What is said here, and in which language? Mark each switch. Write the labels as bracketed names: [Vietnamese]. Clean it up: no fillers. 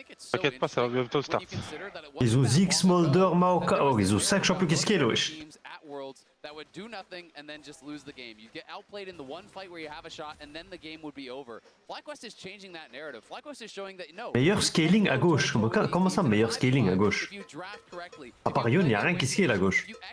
[French] T'inquiète pas, ça va bientôt start. Ils ont Zig, Smolder, Maoka, oh ils ont 5 champions qui scale wesh. [English] That would do nothing and then just lose the game. You get outplayed in the one fight where you have a shot and then the game would be over. FlyQuest is changing that narrative. FlyQuest is showing that no. [French] Meilleur scaling à gauche. Comment ça meilleur scaling à gauche? À part Yon, y a rien qui scale à gauche.